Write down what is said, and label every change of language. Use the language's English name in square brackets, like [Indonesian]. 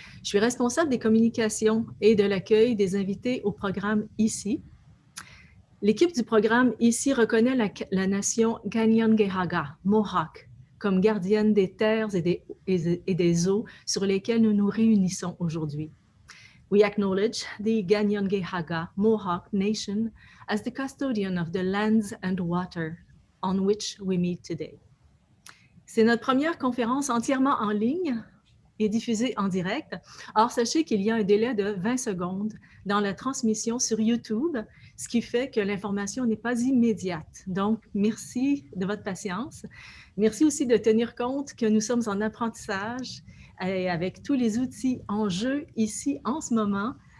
[French] Je suis responsable des communications et de l'accueil des invités au programme ICI. L'équipe du programme ICI reconnaît la nation Kanien'kehá:ka, Mohawk, comme gardienne des terres et des eaux sur lesquelles nous nous réunissons aujourd'hui. [English] We acknowledge the Kanien'kehá:ka Mohawk Nation as the custodian of the lands and water on which we meet today. [French] C'est notre première conférence entièrement en ligne et diffusée en direct. Or, sachez qu'il y a un délai de 20 secondes dans la transmission sur YouTube, ce qui fait que l'information n'est pas immédiate. Donc, merci de votre patience. Merci aussi de tenir compte que nous sommes en apprentissage et avec tous les outils en jeu ici en ce moment.